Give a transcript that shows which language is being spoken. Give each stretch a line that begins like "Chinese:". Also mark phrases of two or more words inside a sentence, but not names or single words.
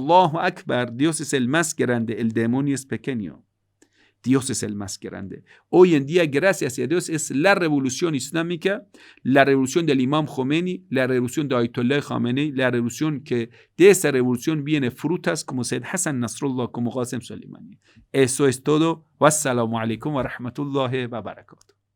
Spanish: Dios es el más grande, el demonio es pequeño. Dios es el más grande. Hoy en día, gracias a Dios, es la revolución islámica, la revolución del Imam Khomeini, la revolución de Ayatollah Khamenei, la revolución que de esa revolución viene frutas como Sayyid Hassan Nasrullah, como Qasem Soleimani. Eso es todo.
Arabic: والسلام عليكم ورحمة الله وبركاته.